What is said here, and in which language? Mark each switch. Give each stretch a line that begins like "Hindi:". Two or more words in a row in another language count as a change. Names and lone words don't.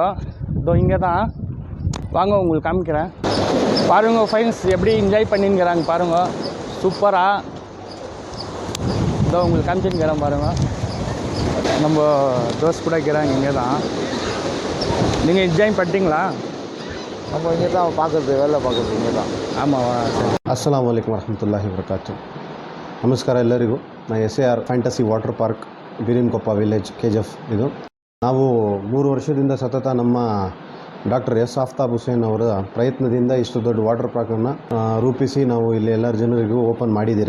Tamil: இதோ இங்கே தான், வாங்க உங்களுக்கு காமிக்கிறேன் பாருங்க ஃப்ரெண்ட்ஸ், எப்படி என்ஜாய் பண்ணின்னுக்கிறாங்க பாருங்க. சூப்பராக இதோ உங்களுக்கு காமிச்சுன்னுக்கிறேன் பாருங்க. நம்ம தோஸ் கூட இருக்கிறாங்க இங்கே தான். நீங்கள் என்ஜாய் பண்ணிட்டீங்களா? நம்ம இங்கே தான் பார்க்குறது, வேலை பார்க்குறது இங்கே தான். ஆமாவா? சரி.
Arabic: السلام عليكم ورحمة الله وبركاته.
Kannada: ನಮಸ್ಕಾರ ಎಲ್ಲರಿಗೂ. ನಾನು SAR ಫ್ಯಾಂಟಸಿ ವಾಟರ್ ಪಾರ್ಕ್, ಬೀರಿನಕೊಪ್ಪ ವಿಲೇಜ್, KGF. ಇದು ನಾವು 3 ವರ್ಷದಿಂದ ಸತತ ನಮ್ಮ ಡಾಕ್ಟರ್ S ಆಫ್ತಾಬ್ ಹುಸೇನ್ ಅವರ ಪ್ರಯತ್ನದಿಂದ ಇಷ್ಟು ದೊಡ್ಡ
English: water parkannu
Kannada: ರೂಪಿಸಿ ನಾವು ಇಲ್ಲಿ ಎಲ್ಲರ ಜನರಿಗೂ ಓಪನ್ ಮಾಡಿದ್ದೀರಿ.